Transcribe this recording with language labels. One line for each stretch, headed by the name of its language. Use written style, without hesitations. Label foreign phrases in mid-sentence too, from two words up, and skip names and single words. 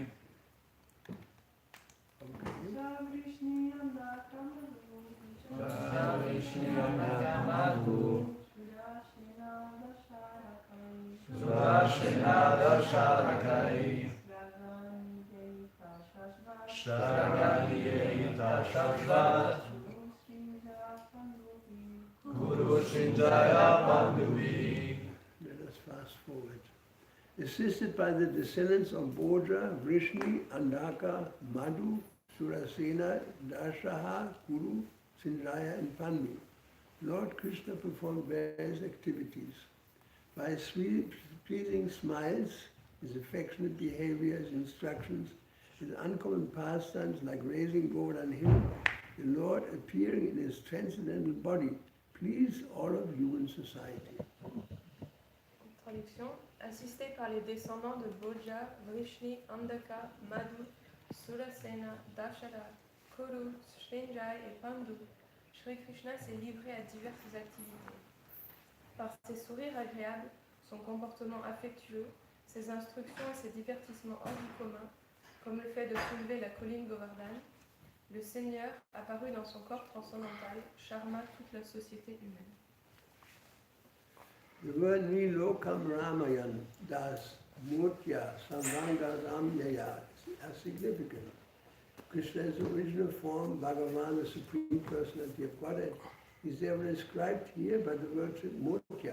Sanskrit: सुरसेन दशरकै. श्लगनि येहित शाश्वत्. कुरु शञ्जय पाण्डुभिः.
English: Let us fast forward. Assisted by the descendants of Boja, Vrishni, Andaka, Madhu, Surasena, Dashaha, Kuru, Sinjaya and Pandu, Lord Krishna performed various activities. By his pleasing smiles, his affectionate behavior, his instructions, his uncommon pastimes like raising Govardhan hill, the Lord appearing in his transcendental body, pleased all of human society.
French: Traduction. Assisté par les descendants de Boja, Vrishni, Andaka, Madhu, Surasena, Dashara, Kuru, Shenjai et Pandu, Shri Krishna s'est livré à diverses activités. Par ses sourires agréables, son comportement affectueux, Ses instructions et ses divertissements hors du commun, comme le fait de soulever la colline Govardhan, le Seigneur, apparu dans son corps transcendantal, charma toute la société humaine.
English: The word
Sanskrit: निलोकं रमयन् दस मूर्त्या संवङ्ग रम्यया
English: are significant. Krishna's original form, Bhagavan, the Supreme Personality of Godhead, is therefore described here by the word Murtya.